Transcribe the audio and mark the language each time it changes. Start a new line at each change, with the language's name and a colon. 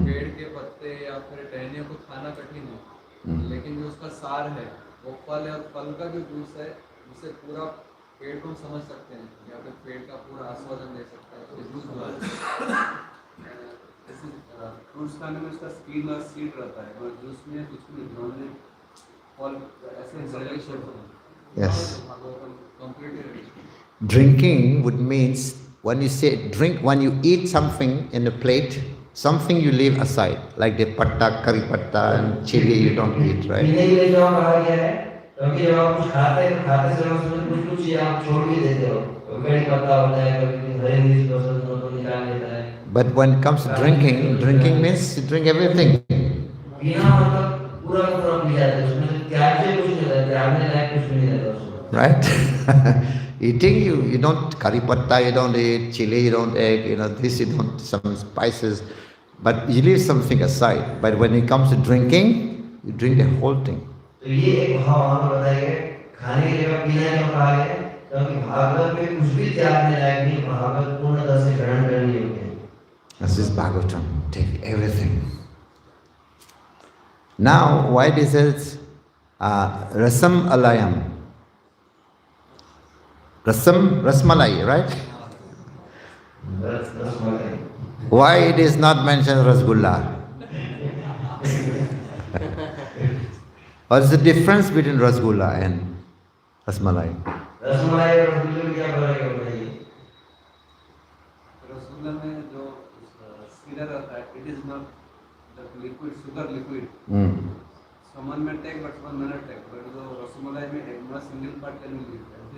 Hindi: पेड़ के पत्ते या फिर टहनियों को खाना कठिन है, लेकिन जो उसका सार है वो फल है, और फल का जो जूस है उससे पूरा पेड़ को हम समझ सकते हैं या फिर पेड़ का पूरा आस्वादन ले सकते हैं जूस द्वारा। फ्रूट्स खाने में उसका स्किन और सीड रहता है और जूस में कुछ भी नहीं, फल ऐसे
English: Yes. Completely Drinking would means when you say drink, when you eat something in a plate, something you leave aside, like the patta, curry patta and chili you don't eat, right?
Hindi: पीने के लिए क्यों कहा गया है? क्योंकि जब आप कुछ खाते हैं तो खाते समय उसमें कुछ कुछ चीजें आप छोड़ भी देते हो। कभी पत्ता होता है, कभी हरी मिर्च पसंद हो तो निकाल लेता है।
English: But when it comes to drinking, drinking means you drink everything.
Hindi: पीना मतलब पूरा का पूरा पी जाते हैं, उसमें से त्याज्य कुछ नहीं रहता, त्यागने लायक कुछ भी नहीं रहता उसमें।
English: Right? Eating, you don't curry patta, you don't eat chili, you don't eat, this, you don't, some spices, but you leave something aside. But when it comes to drinking, you drink the whole thing.
Hindi: तो ये एक भाव वहाँ पर बताया गया, खाने की जगह पीना क्यों कहा गया? क्योंकि भागवत में कुछ भी त्यागने लायक नहीं, भागवत पूर्णतः से ग्रहण करने योग्य है।
English: This is Bhagavatam, take everything. Now, why this is Rasam Alayam? Rasmalai, right? That's why. Why it is not mentioned Rasgulla? What is the difference between Rasgulla and Rasmalai?
Hindi: Rasmalai और रसगुल्ले में क्या फर्क है बताइए? रसगुल्ला में जो सीरा रहता है,
English: it is not the liquid, sugar liquid. Someone may take, but someone may not take. But
Hindi: जो रसमलाई में
English: not single part can be used.